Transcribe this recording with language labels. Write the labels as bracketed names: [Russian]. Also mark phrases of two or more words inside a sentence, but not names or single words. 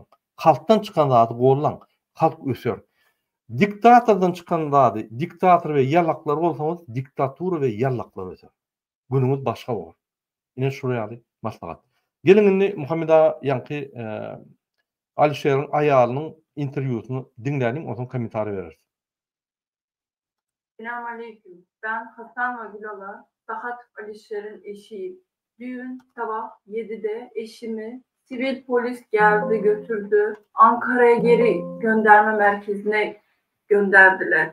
[Turkmen] Halkdan çykan zady gollan, halk öser. Diktatordan çykan zady, diktator we ýallaklar bolsaňyz, diktatura we ýallaklar öser. Günüňiz başga bolar. Ine şu ýaly maslahat. Gelin indi Muhammed ağa ýa-ni Alişeriň aýalynyň interwýusyny dinläniň, oňa kommentary berersiň. [Turkish] Selamünaleyküm. Ben Hasan ve Gülala, Sahat Alişer'in eşiyim. Düğün sabah 7'de eşimi sivil polis geldi götürdü. Ankara'ya geri gönderme merkezine gönderdiler.